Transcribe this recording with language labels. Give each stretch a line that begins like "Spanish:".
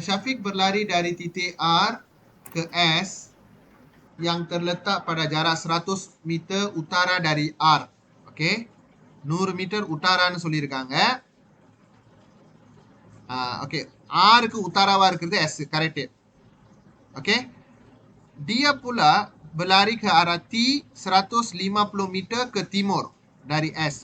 Malay: Syafiq berlari dari titik R ke S yang terletak pada jarak 100 meter utara dari R.
Tamil: Okay, 100 metre உத்தாரான்னு சொல்லியிருக்காங்க. Okay, ஆருக்கு உத்தாராவா இருக்கிறது S, correct.
Malay: ஓகே, dia pula berlari ke arah T 150 meter ke timur dari S.